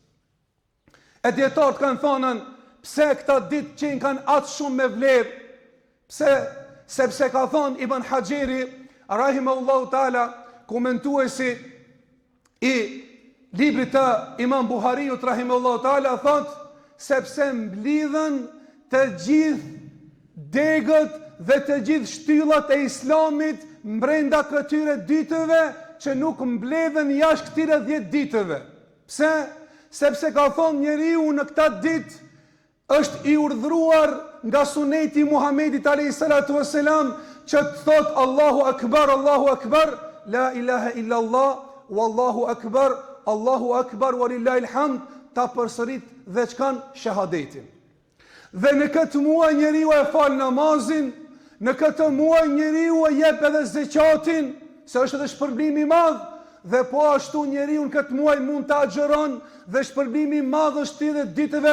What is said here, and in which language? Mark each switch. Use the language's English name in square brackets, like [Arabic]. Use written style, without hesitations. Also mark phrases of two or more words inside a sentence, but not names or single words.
[Albanian] E dietarët kanë thënë, pse këta ditë që kanë atë shumë me vlerë, sepse ka thonë Ibn Hajeri, [Arabic] رحمه الله تعالى, [Albanian] komentuesi i librit të Imam Buhariut, [Arabic] رحمه الله تعالى, [Albanian] thotë, sepse mblidhen të gjithë degët dhe të gjithë shtyllat e Islamit mbrenda këtyre ditëve që nuk mbledhen jashtë këtyre 10 ditëve. Pse? Sepse ka thonë njeriu në këta ditë është i urdhëruar nga suneti Muhamedit [Arabic] عليه الصلاة والسلام [Albanian] që të thotë [Arabic] الله أكبر، لا إله إلا الله، والله أكبر، ولله الحمد, [Albanian] ta përsërit dhe çkan shahadetin. Dhe në këtë muaj njeriu e fal namazin, në këtë muaj njeriu e jep edhe zeqatin, se është edhe shpërblimi i madh, dhe po ashtu njeriu në këtë muaj mund të agjëron, dhe shpërblimi i madh është edhe ditëve.